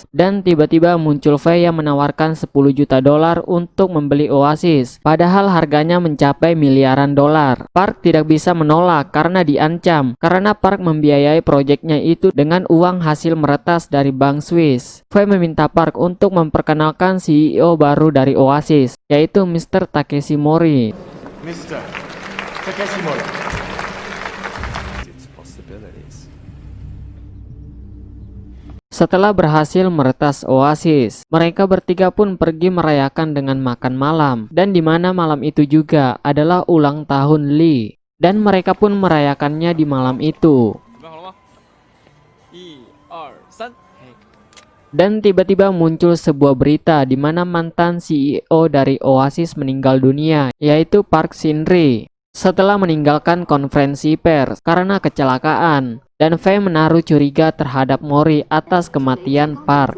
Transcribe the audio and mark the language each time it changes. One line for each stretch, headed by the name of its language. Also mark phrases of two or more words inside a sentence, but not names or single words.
Indonesian: Dan tiba-tiba muncul Fei yang menawarkan 10 juta dolar untuk membeli Oasis, padahal harganya mencapai miliaran dolar. Park tidak bisa menolak karena diancam, karena Park membiayai proyeknya itu dengan uang hasil meretas dari bank Swiss. Fei meminta Park untuk memperkenalkan CEO baru dari Oasis, yaitu Mr. Takeshi Mori.
English: Mr. Takeshi Mori. Its possibilities.
Indonesian: Setelah berhasil meretas Oasis, mereka bertiga pun pergi merayakan dengan makan malam, dan di mana malam itu juga adalah ulang tahun Lee, dan mereka pun merayakannya di malam itu.
Chinese: 准备好了吗？1、2、3，嘿。
Indonesian: Dan tiba-tiba muncul sebuah berita di mana mantan CEO dari Oasis meninggal dunia, yaitu Park Shin-ri, setelah meninggalkan konferensi pers karena kecelakaan. Dan Faye menaruh curiga terhadap Mori atas kematian Park.